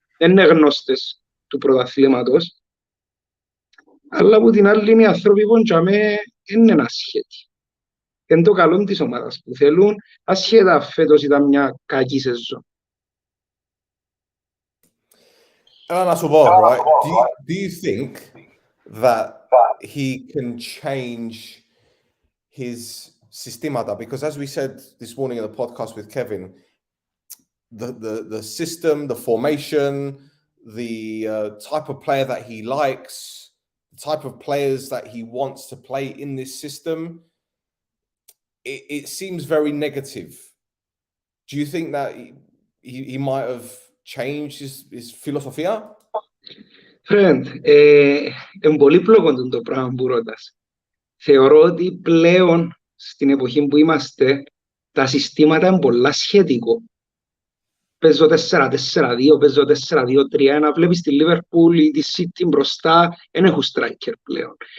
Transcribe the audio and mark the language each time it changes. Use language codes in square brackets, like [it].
[el] Είναι γνώστες του πρωταθλήματος. Αλλά από την άλλη είναι οι άνθρωποι που είναι ασχέτοι. Είναι το καλό της ομάδας που θέλουν, ασχέτα φέτος ήταν μια κακή σεζόν. [en] And I suppose, right? Do you think that he can change his systemata? Because as we said this morning in the podcast with Kevin, the system, the formation, the type of player that he likes, the type of players that he wants to play in this system, it seems very negative. Do you think that he might have changed his philosophia? [el] Friend, είναι πολύπλοκο το πράγμα που ρωτάς. Θεωρώ ότι πλέον στην εποχή που είμαστε τα συστήματα είναι πολλά σχετικό. Παίζω 4-4-2, παίζω 4-2-3, να βλέπεις τη Liverpool ή τη City μπροστά, δεν έχουν striker πλέον.